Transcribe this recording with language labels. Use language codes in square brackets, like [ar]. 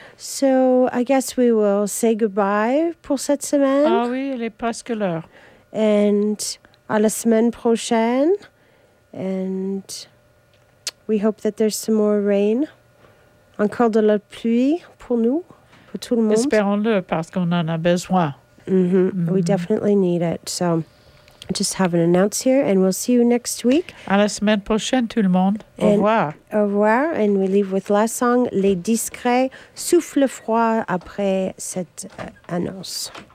[en] So I guess we will say goodbye [fr] pour cette semaine. Ah oui, il est presque l'heure. And à la semaine prochaine. [en] And we hope that there's some more rain. [fr] Encore de la pluie pour nous, pour tout le monde. Espérons-le, parce qu'on en a besoin. [en] Mm-hmm. Mm-hmm. We definitely need it. So just have an announce here, and we'll see you next week. [fr] À la semaine prochaine, tout le monde. Au revoir. Au revoir, [en] and we leave with la song Les Discrets, Souffle froid [fr] après cette annonce.